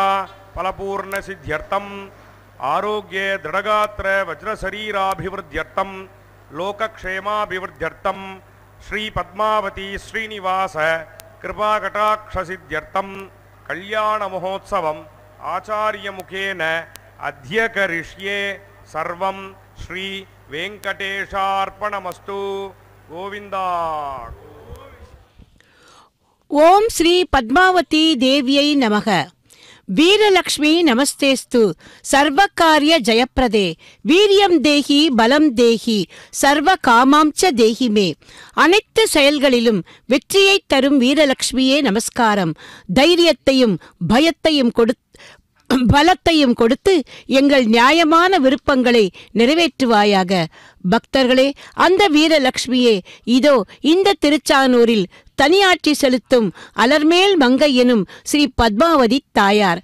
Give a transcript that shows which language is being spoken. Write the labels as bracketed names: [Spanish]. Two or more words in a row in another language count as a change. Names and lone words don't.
[Sanskrit] फलपूर्ण सिद्ध्यर्थं आरोग्ये दृढगात्र वज्रशरीराभिवृद्ध्यर्थं लोकक्षेमाभिवृद्ध्यर्थं श्री पद्मावती श्रीनिवास कृपाकटाक्षसिद्ध्यर्थं कल्याण महोत्सवम् आचार्यमुखेन अध्यकरिष्ये सर्वं श्री वेंकटेशार्पणमस्तु गोविंदा। ओम श्री पद्मावती देव्यै नमः। वीरलक्ष्मी नमस्तेस्तु सर्वकार्य जयप्रदे वीर्यं देहि बலம் देहि सर्व कामांश्च देहि मे [Tamil] அனைத்து செயல்களிலும் வெற்றியை தரும் வீரலக்ஷ்மியே நமஸ்காரம். தைரியத்தையும் பயத்தையும் பலத்தையும் கொடுத்து எங்கள் நியாயமான விருப்பங்களை நிறைவேற்றுவாயாக. பக்தர்களே, அந்த வீரலக்ஷ்மியே இதோ இந்த திருச்சானூரில் தனியாட்சி செலுத்தும் அலர்மேல் மங்கை எனும் ஸ்ரீ பத்மாவதி தாயார்.